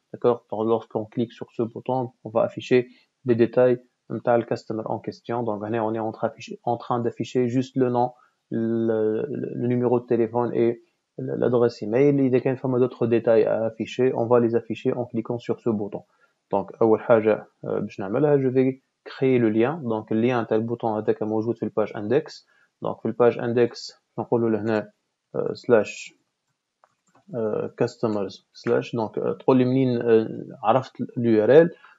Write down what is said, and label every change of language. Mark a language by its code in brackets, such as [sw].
[fr] D'accord, donc lorsqu'on clique sur ce bouton on va afficher les détails [ar] نتاع [fr] le customer en question. donc [ar] هنا [fr] on est en train d'afficher juste le nom, le numéro de téléphone et l'adresse email. [ar] إذا كان فما [fr] d'autres détails à afficher on va les afficher en cliquant sur ce bouton. donc [ar] أول حاجة باش نعملها [fr] je vais créer le lien. donc le lien [ar] تاع البوطون هذاك موجود في الباج index. donc في الباج index نقولوا له هنا [en] slash customers slash. [ar] donc تقول لي منين عرفت l'URL.